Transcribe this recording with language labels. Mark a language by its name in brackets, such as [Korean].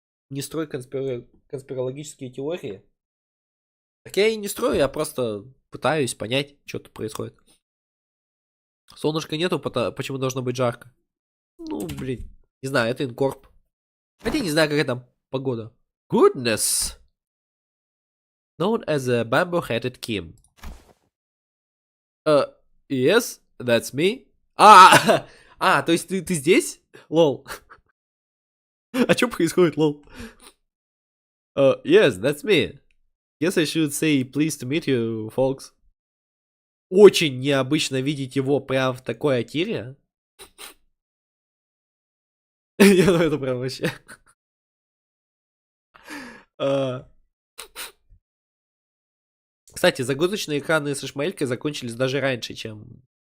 [Russian] Не строй конспирологические теории. Так я и не строю, я просто пытаюсь понять, что тут происходит. Солнышка нету, почему должно быть жарко? Ну, блин, не знаю, это инкорп. Хотя не знаю, какая там погода. [English] Goodness! Known as a bamboo-headed Kim. Yes, that's me. [Russian] То есть ты здесь? Лол. А что происходит, лол? [English] Yes, that's me. Guess I should say pleased to meet you, folks. [Russian] Очень необычно видеть его прям в такой атире. Не, ну это прям вообще. Кстати, загрузочные экраны с шмелькой закончились даже раньше, чем...